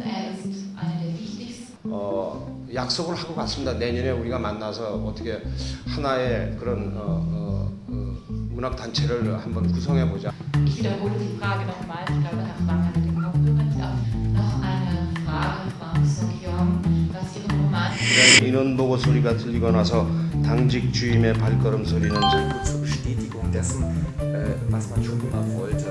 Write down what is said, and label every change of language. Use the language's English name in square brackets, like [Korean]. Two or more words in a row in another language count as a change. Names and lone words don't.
[German] Er ist einer der wichtigsten. [Korean] 약속을 하고 갔습니다. 내년에 우리가 만나서 어떻게 하나의 그런 문학 단체를 한번 구성해 보자. [German] Ich wiederhole die Frage nochmal. Ich glaube, Herr Hwang hat den Kopfhörer nicht auf. Noch eine Frage, Hwang Sok-yong, was Ihren Roman. [Korean] 인원 보고 소리가 들리고 나서 당직 주임의 발걸음 소리는 [German] zur Bestätigung dessen, was man schon immer wollte.